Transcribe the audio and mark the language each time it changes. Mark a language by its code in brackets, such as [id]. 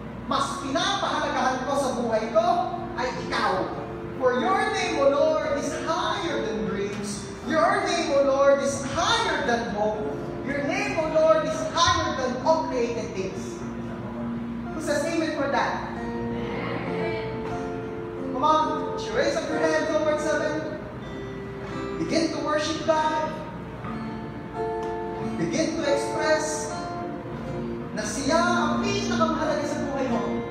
[tl] Mas pinapahalagahan ko sa buhay ko ay ikaw. [en] For your name, O Lord, is higher than dreams. Your name, O Lord, is higher than hope. Your name, O Lord, is higher than all created things. Who says amen for that? Come on, would you raise up your hand towards heaven? Begin to worship God. Begin to express [tl] na siya ang pinakamahalaga sa buhay mo.